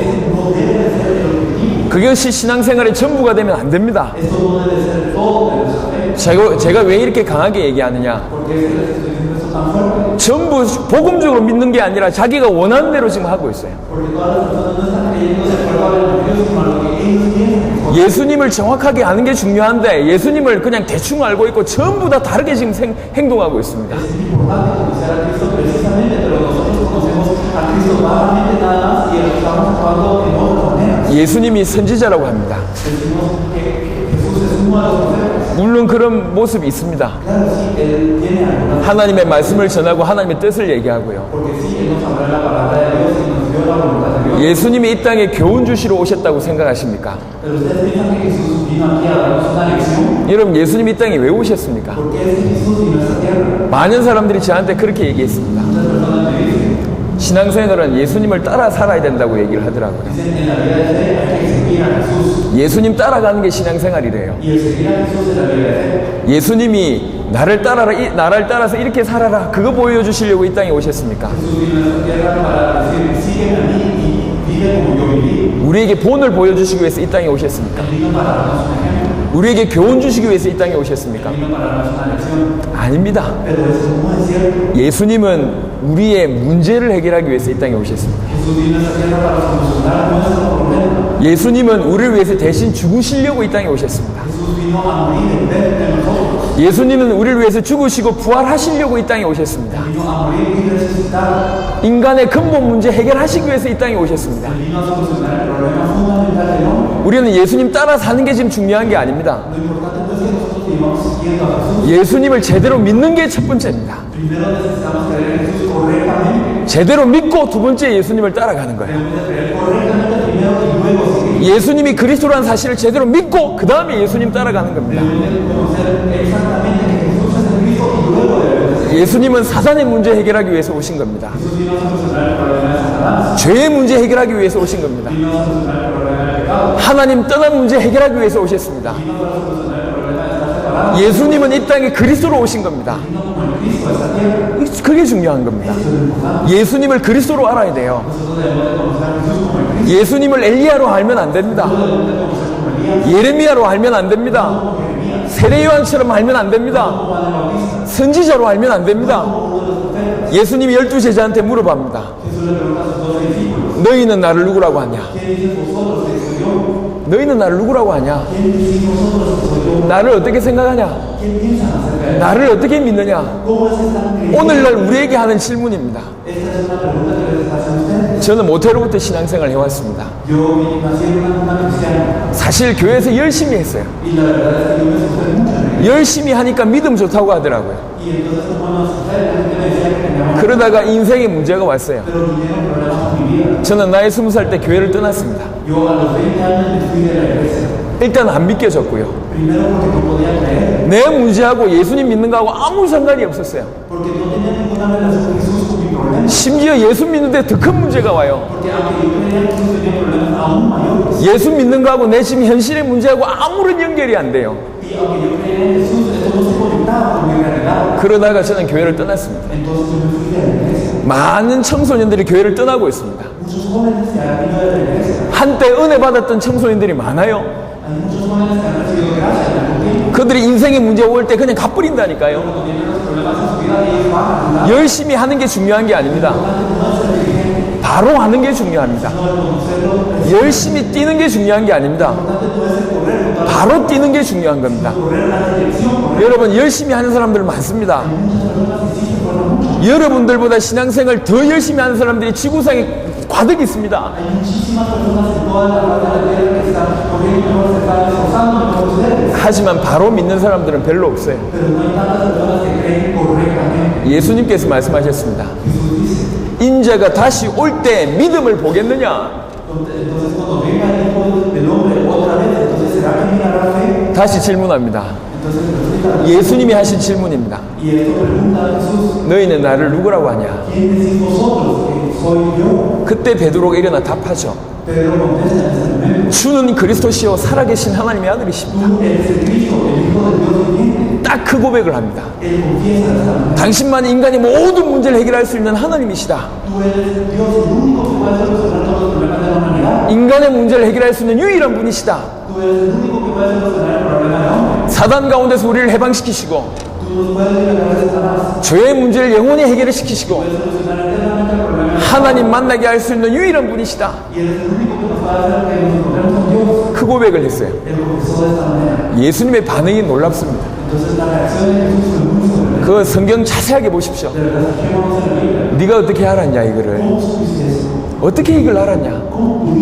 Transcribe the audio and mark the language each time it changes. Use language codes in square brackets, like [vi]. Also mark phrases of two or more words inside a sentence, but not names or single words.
[es] ese no debe de ser el objetivo. [ko] 그것이 신앙생활의 전부가 되면 안 됩니다. [es] Esto no debe ser todo de nuestra fe. [ko] 제가 왜 이렇게 강하게 얘기하느냐? [es] Porque es que les estoy diciendo esto tan fuerte. [ko] 전부 복음적으로 믿는 게 아니라 자기가 원하는 대로 지금 하고 있어요. [es] Porque todas las personas no están creyendo de acuerdo al evangelio, sino a lo que ellos quieren. [ko] 예수님을 정확하게 아는 게 중요한데 예수님을 그냥 대충 알고 있고 전부 다 다르게 지금 행동하고 있습니다. [es] Es importante conocer a Cristo precisamente, pero nosotros conocemos a Cristo vagamente nada más y estamos actuando en otras maneras. [ko] 예수님이 선지자라고 합니다. [es] Decimos que Jesús es uno de los profetas. [ko] 물론 그런 모습이 있습니다. [es] Claro, sí, él tiene algunas, [ko] 하나님의 말씀을 전하고 하나님의 뜻을 얘기하고요. [es] porque sí, él nos habló la palabra de Dios y nos dio la voluntad de Dios. [ko] 예수님이 이 땅에 교훈 주시러 오셨다고 생각하십니까? [es] Pero ustedes piensan que Jesús vino aquí a darnos una lección. [ko] 여러분, 예수님이 이 땅에 왜 오셨습니까? [es] ¿Por qué es que Jesús vino a esta tierra? [ko] 많은 사람들이 저한테 그렇게 얘기했습니다. [es] Muchas personas me dicen, [ko] 신앙생활은 예수님을 따라 살아야 된다고 얘기를 하더라고요. [es] dicen en la vida de fe hay que seguir a Jesús. [ko] 예수님 따라가는 게 신앙생활이래요. [es] Y el seguir a Jesús es la vida de fe. [ko] 예수님이 나를 따라서 이렇게 살아라, 그거 보여주시려고 이 땅에 오셨습니까? [es] Jesús vino a esta tierra para decir, sígueme a mí y vive como yo viví. [ko] 우리에게 본을 보여주시기 위해서 이 땅에 오셨습니까? [es] Él vino para darnos un ejemplo. [ko] 우리에게 교훈 주시기 위해서 이 땅에 오셨습니까? [es] Vino para darnos una lección. [ko] 아닙니다. [es] Pero eso no es cierto. [ko] 예수님은 우리의 문제를 해결하기 위해서 이 땅에 오셨습니다. [es] Jesús vino a esta tierra para solucionar nuestro problema. [ko] 예수님은 우리를 위해서 대신 죽으시려고 이 땅에 오셨습니다. [es] Jesús vino a morir en vez de nosotros. [ko] 예수님은 우리를 위해서 죽으시고 부활하시려고 이 땅에 오셨습니다. [es] Vino a morir y resucitar. [ko] 인간의 근본 문제 해결하시기 위해서 이 땅에 오셨습니다. [es] Vino a solucionar el problema fundamental del hombre. [ko] 우리는 예수님 따라 사는 게 지금 중요한 게 아닙니다. [es] Lo importante no es que nosotros vivamos siguiendo a Jesús. [ko] 예수님을 제대로 믿는 게 첫 번째입니다. [es] Primero necesitamos creer en Jesús correctamente. [ko] 제대로 믿고 두 번째 예수님을 따라가는 거예요. [es] Debemos de creer correctamente primero y luego seguir. [ko] 예수님이 그리스도라는 사실을 제대로 믿고 그 다음에 예수님 따라가는 겁니다. [es] Debemos de conocer exactamente que Jesús es el Cristo y luego debemos de seguir. [ko] 예수님은 사단의 문제 해결하기 위해서 오신 겁니다. [es] Jesús vino a solucionar el problema de Satanás. [ko] 죄의 문제 해결하기 위해서 오신 겁니다. [es] Vino a solucionar el problema del pecado. [ko] 하나님 떠난 문제 해결하기 위해서 오셨습니다. [es] Vino para solucionar el problema de estar separados. [ko] 예수님은 이 땅에 그리스도로 오신 겁니다. [es] Vino como el Cristo a esta tierra. [ko] 그게 중요한 겁니다. [es] Eso es lo importante. [ko] 예수님을 그리스도로 알아야 돼요. [es] Nosotros debemos de conocer a Jesús como el Cristo. [ko] 예수님을 엘리야로 알면 안 됩니다. [es] Debemos de conocer como Elías. [ko] 예레미야로 알면 안 됩니다. [es] Como Jeremías. [ko] 세례 요한처럼 알면 안 됩니다. [es] Como Juan el Bautista. [ko] 선지자로 알면 안 됩니다. [es] Como uno de los profetas. [ko] 예수님이 12제자한테 물어봅니다. [es] Jesús le pregunta a sus 12 discípulos. [ko] 너희는 나를 누구라고 하냐? [es] ¿Quién dices vosotros que soy yo? [ko] 너희는 나를 누구라고 하냐? [es] ¿Quién decís vosotros que soy yo? [ko] 나를 어떻게 생각하냐? [es] ¿Quién piensan acerca de él? [ko] 나를 어떻게 믿느냐? [es] ¿Cómo es esta creencia? [ko] 오늘날 우리에게 하는 질문입니다. [es] Esta es una pregunta que les hacen ustedes. [ko] 저는 모태로부터 신앙생활을 해왔습니다. [es] Yo nací en una cuna cristiana [ko] 사실 교회에서 열심히 했어요. [es] y la verdad es que yo me esforcé mucho en ello. [ko] 열심히 하니까 믿음 좋다고 하더라고요. [es] Y entonces, como nos sucede, la gente me decía que teníamos, [ko] 그러다가 인생에 문제가 왔어요. [es] pero vinieron problemas con mi vida. [ko] 저는 나이 20살 때 교회를 떠났습니다. [es] Yo a los 20 años me fui de la iglesia. [ko] 일단 안 믿겨졌고요. [es] Primero porque no podía creer, [ko] 내 문제하고 예수님 믿는 거하고 아무 상관이 없었어요. [es] porque no tenía ninguna relación con Jesús con mi problema. [ko] 심지어 예수 믿는데 더 큰 문제가 와요. [es] Porque aunque yo creía que Jesús tenía problemas aún mayores, [ko] 예수 믿는 거하고 내 지금 현실의 문제하고 아무런 연결이 안 돼요. [es] y aunque yo creía en Jesús, esto no se conectaba con mi realidad. [ko] 그러다가 저는 교회를 떠났습니다. [es] Entonces yo me fui de la iglesia. [ko] 많은 청소년들이 교회를 떠나고 있습니다. [es] Muchos jóvenes se han ido de la iglesia. [ko] 한때 은혜 받았던 청소년들이 많아요. [es] Hay muchos jóvenes que han recibido gracia en algún tiempo. [ko] 그들이 인생의 문제 올 때 그냥 갚버린다니까요. [es] Cuando tienen los problemas en su vida, ellos van a andar. [ko] 열심히 하는 게 중요한 게 아닙니다. 바로 하는 게 중요합니다. 열심히 뛰는 게 중요한 게 아닙니다. 바로 뛰는 게 중요한 겁니다. 여러분, 열심히 하는 사람들 많습니다. 여러분들보다 신앙생활 더 열심히 하는 사람들이 지구상에 과득 있습니다. 하지만 바로 믿는 사람들은 별로 없어요. 예수님께서 말씀하셨습니다. 인자가 다시 올 때 믿음을 보겠느냐? [es] Entonces, cuando venga el Hijo del Hombre otra vez, entonces será que mirará fe. [ko] 다시 질문합니다. [es] Entonces, pregunta, [ko] 예수님이 하신 질문입니다. [es] y esto pregunta a Jesús: [ko] 너희는 나를 누구라고 하냐? [es] ¿Quién decís vosotros que soy yo? [ko] 그때 베드로가 일어나 답하죠. [es] Pedro contesta en ese momento: [ko] 주는 그리스도시요 살아계신 하나님의 아들이십니다. [es] Tú eres el Cristo, el Hijo del Dios viviente. [ko] 딱 그 고백을 합니다. [es] Él confiesa esta manera. [ko] 당신만 인간의 모든 문제를 해결할 수 있는 하나님이시다. [es] Tú eres Dios, el único que puede solucionar todos los problemas de la humanidad. [ko] 인간의 문제를 해결할 수 있는 유일한 분이시다. [es] Tú eres el único que puede solucionar el problema del hombre. [ko] 사단 가운데서 우리를 해방시키시고 [es] Tú nos puedes liberar de Satanás. [ko] 죄의 문제를 영원히 해결시키시고 [es] Puedes solucionar eternamente el problema. [ko] 하나님 만나게 할 수 있는 유일한 분이시다. [es] Y eres el único que nos puede hacer que nos encontremos con Dios. [ko] 그 고백을 했어요. [es] Él confesó de esta manera. [ko] 예수님의 반응이 놀랍습니다. [es] Entonces la reacción de Jesús fue muy sorprendente. [ko] 그 성경 자세하게 보십시오. [es] De verdad, fijémonos en la Biblia. [ko] 네가 어떻게 알았냐 이거를. [es] ¿Cómo supiste eso? [ko] 어떻게 이걸 알았냐? [es] ¿Cómo pudiste saber eso?